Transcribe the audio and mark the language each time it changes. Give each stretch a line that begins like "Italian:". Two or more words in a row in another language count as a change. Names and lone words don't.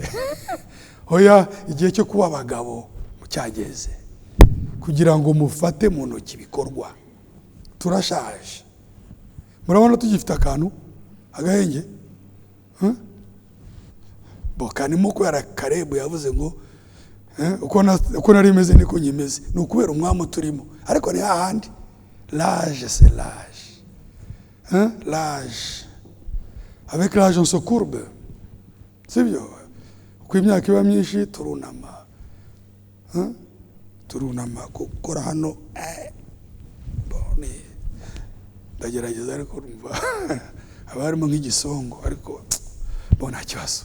Kinyarwanda: Hoya igihe cyo kuba abagabo cyageze kugira ngo mufate mu ntoki bikorwa. Turashaje, murabona tugifite akantu agahenge. Bokanimo kubera Karebu yavuze ngo uko nari meze niko nyimeze, ni ukubera umwami turimo. Ariko ni hahandi
French: l'âge c'est l'âge, l'âge, avec l'âge on se courbe,
Kinyarwanda: sibyo? Uko imyaka iba myinshi turunama, gukora hano bone ndagerageza, ariko urumva abarimo nk'igisongo, ariko bo nta kibazo.